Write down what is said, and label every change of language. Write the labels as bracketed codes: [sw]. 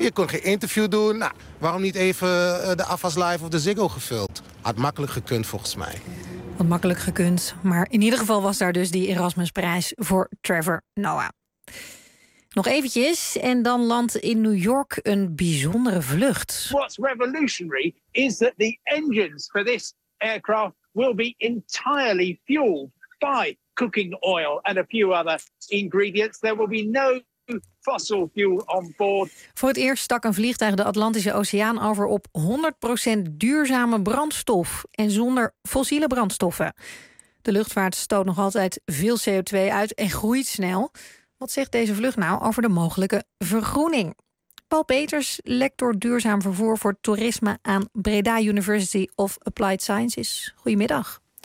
[nl] Je kon geen interview doen. Nou, waarom niet even de AFAS Live of de Ziggo gevuld? Had makkelijk gekund, volgens mij. Wat makkelijk gekund, maar in ieder geval was daar dus die Erasmusprijs voor Trevor Noah. Nog eventjes en dan landt in New York een bijzondere vlucht. [en] What's revolutionary is that the engines for this aircraft will be entirely fueled by cooking oil and a few other ingredients. There will be no fossil fuel on board. [nl] Voor het eerst stak een vliegtuig de Atlantische Oceaan over op 100% duurzame brandstof en zonder fossiele brandstoffen. De luchtvaart stoot nog altijd veel CO2 uit en groeit snel. Wat zegt deze vlucht nou over de mogelijke vergroening? Paul Peters, lector duurzaam vervoer voor toerisme aan Breda University of Applied Sciences. Goedemiddag.